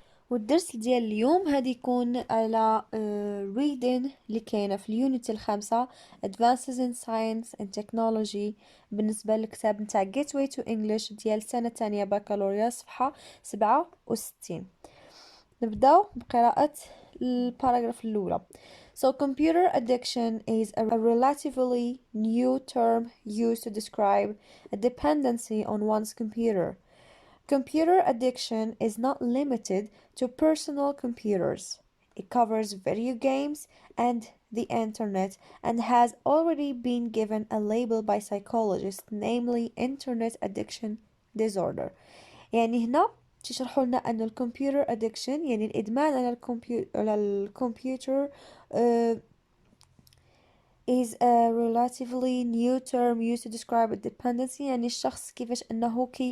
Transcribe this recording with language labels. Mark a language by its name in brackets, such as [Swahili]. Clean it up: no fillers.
[Arabic] والدرس ديال اليوم هادي يكون على reading اللي كاينة في اليونت الخامسة advances in science and technology بالنسبة للكتاب نتاع gateway to English ديال سنة تانية بكالوريا صفحة 67. نبداو بقراءة الباراجراف الأولى. [English] So computer addiction is a relatively new term used to describe a dependency on one's computer. Computer addiction is not limited to personal computers. It covers video games and the internet and has already been given a label by psychologists, namely internet addiction disorder. [Arabic] يعني هنا تشرحوا لنا أن الكمبيوتر addiction يعني الإدمان على الكمبيوتر is a relatively new term used to describe a dependency يعني الشخص كيفاش أنه